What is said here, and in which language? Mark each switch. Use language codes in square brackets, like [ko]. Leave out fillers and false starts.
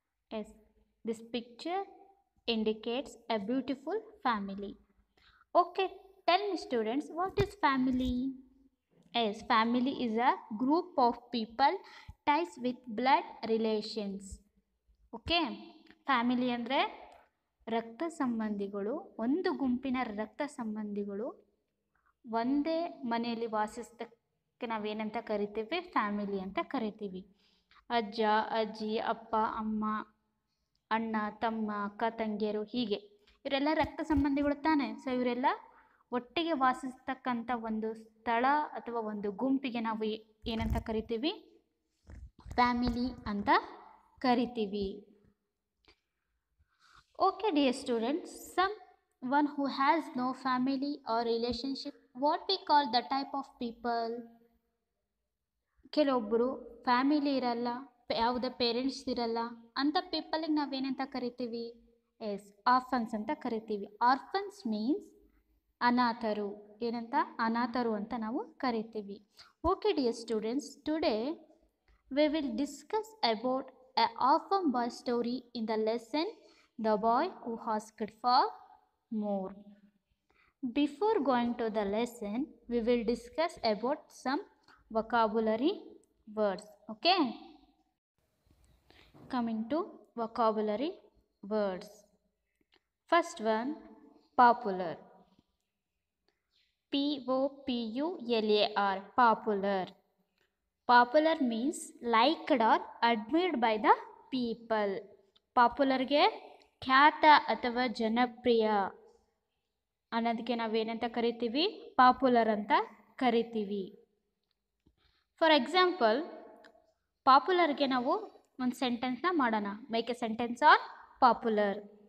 [en] Yes, this picture indicates a beautiful family. Okay, tell me, students, what is family? Yes, family is a group of people ties with blood relations. [kn] Okay, family ಅಂದರೆ ರಕ್ತ ಸಂಬಂಧಿಗಳು, ಒಂದು ಗುಂಪಿನ ರಕ್ತ ಸಂಬಂಧಿಗಳು ಒಂದೇ ಮನೆಯಲ್ಲಿ ವಾಸಿಸೋದಕ್ಕೆ ನಾವೇನಂತ ಕರಿತೀವಿ? ಫ್ಯಾಮಿಲಿ ಅಂತ ಕರಿತೀವಿ. ಅಜ್ಜ, ಅಜ್ಜಿ, ಅಪ್ಪ, ಅಮ್ಮ, ಅಣ್ಣ, ತಮ್ಮ, ಅಕ್ಕ, ತಂಗಿಯರು, ಹೀಗೆ ಇವರೆಲ್ಲ ರಕ್ತ ಸಂಬಂಧಿಗಳು ತಾನೆ. ಸೊ ಇವರೆಲ್ಲ ಒಟ್ಟಿಗೆ ವಾಸಿಸ್ತಕ್ಕಂಥ ಒಂದು ಸ್ಥಳ ಅಥವಾ ಒಂದು ಗುಂಪಿಗೆ ನಾವು ಏನಂತ ಕರಿತೀವಿ? ಫ್ಯಾಮಿಲಿ ಅಂತ ಕರಿತೀವಿ. [en] Okay, dear students, someone who has no family or relationship, what we call the type of people? [kn] ಕೆಲವೊಬ್ಬರು ಫ್ಯಾಮಿಲಿ ಇರಲ್ಲ, ಯಾವುದೇ ಪೇರೆಂಟ್ಸ್ ಇರಲ್ಲ, ಅಂಥ ಪೀಪಲಿಗೆ ನಾವೇನಂತ ಕರಿತೀವಿ? ಎಸ್, ಆರ್ಫನ್ಸ್ ಅಂತ ಕರಿತೀವಿ. Orphans means ಅನಾಥರು. ಏನಂತ? ಅನಾಥರು ಅಂತ ನಾವು ಕರಿತೀವಿ. [en] Okay dear students, today we will discuss about a orphan boy story in the lesson The Boy Who Asked for More. Before going to the lesson, we will discuss about some vocabulary words. Okay? Coming to vocabulary words. First one, popular. P-O-P-U-L-A-R, popular. Popular means liked or admired by the people. [kn] ಪಾಪ್ಯುಲರ್ಗೆ ಖ್ಯಾತ ಅಥವಾ ಜನಪ್ರಿಯ ಅನ್ನೋದಕ್ಕೆ ನಾವೇನಂತ ಕರಿತೀವಿ? Popular ಅಂತ ಕರಿತೀವಿ. For example, ಪಾಪ್ಯುಲರ್ಗೆ ನಾವು ಒಂದು ಸೆಂಟೆನ್ಸ್ನ ಮಾಡೋಣ. [en] Make a sentence on popular.